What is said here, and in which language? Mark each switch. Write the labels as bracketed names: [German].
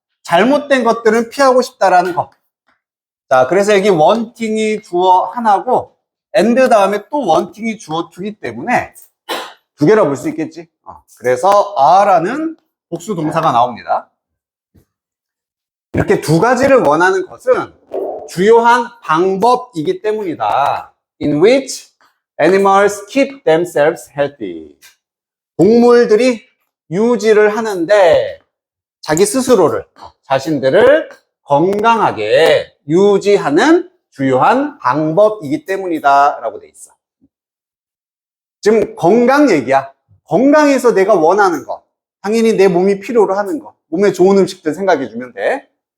[Korean] 잘못된 것들은 피하고 싶다라는 거. 자, 그래서 여기 wanting이 주어 하나고 and 다음에 또 wanting이 주어 투기 때문에 두 개라 볼 수 있겠지. 그래서 are라는 복수 동사가 나옵니다. 이렇게 두 가지를 원하는 것은 주요한 방법이기 때문이다. [English] In which animals keep themselves healthy. [Korean] 동물들이 유지를 하는데 자기 스스로를, 자신들을 건강하게 유지하는 주요한 방법이기 때문이다 라고 돼 있어. 지금 건강 얘기야. 건강에서 내가 원하는 거, 당연히 내 몸이 필요로 하는 거, 몸에 좋은 음식들 생각해 주면 돼.